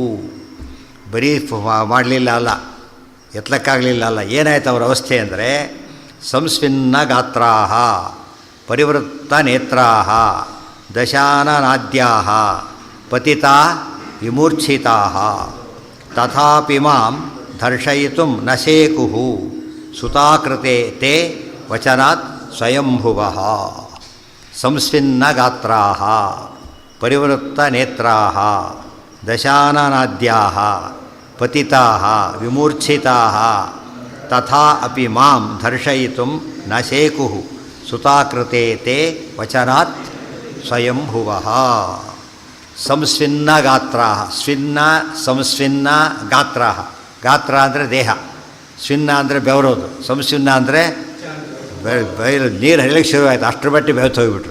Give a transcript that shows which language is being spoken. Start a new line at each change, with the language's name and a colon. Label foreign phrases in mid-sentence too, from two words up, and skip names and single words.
Kannada: ಬರೀ ಮಾಡಲಿಲ್ಲ ಅಲ್ಲ, ಎತ್ತಲಕ್ಕಾಗಲಿಲ್ಲ ಅಲ್ಲ, ಏನಾಯ್ತು ಅವ್ರ ಅವಸ್ಥೆ ಅಂದರೆ
Sanskrit: ಸಂಸ್ವಿನ್ನ ಗಾತ್ರಾಃ ಪರಿವೃತ್ತ ನೇತ್ರಾಃ ದಶಾನನಾದ್ಯಾಃ ಪತಿತಾ ವಿಮೂರ್ಛಿತಾಃ ತಥಾಪಿ ಮಾಂ ದರ್ಶಯಿತುಂ ನಶೇಕುಃ ಸುತಾಕೃತೆ ತೇ ವಚನಾತ್ ಸ್ವಯಂಭುವಃ. ಸಂಸ್ವಿನ್ನ ಗಾತ್ರಾಃ ಪರಿವೃತ್ತ ನೇತ್ರಾಃ ದಶಾನನಾದ್ಯಾಃ ಪತಿತಾಃ ವಿಮೂರ್ಛಿತಾಃ ತಥಾ ಅಪಿ ಮಾಂ ದರ್ಶಯಿತುಂ ನಶೇಕುಃ ಸುತಾಕೃತೆ ತೇ ವಚನಾತ್ ಸ್ವಯಂಭುವಃ. ಸಂಸ್ವಿನ್ನ ಗಾತ್ರಾಃ, ಸ್ವಿನ್ನ ಸಂಸ್ವಿನ್ನ ಗಾತ್ರಾಃ.
Kannada: ಗಾತ್ರ ಅಂದರೆ ದೇಹ, ಸ್ವಿನ್ನ ಅಂದರೆ ಬೆವರೋದು, ಸಂಸ್ವಿನ್ನ ಅಂದರೆ ಬಯಲು ನೀರು ಹರಿಲಿಕ್ಕೆ ಶುರುವಾಯಿತು, ಅಷ್ಟರ ಮಟ್ಟಿಗೆ ಬೆವ್ತು ಹೋಗಿಬಿಟ್ರು.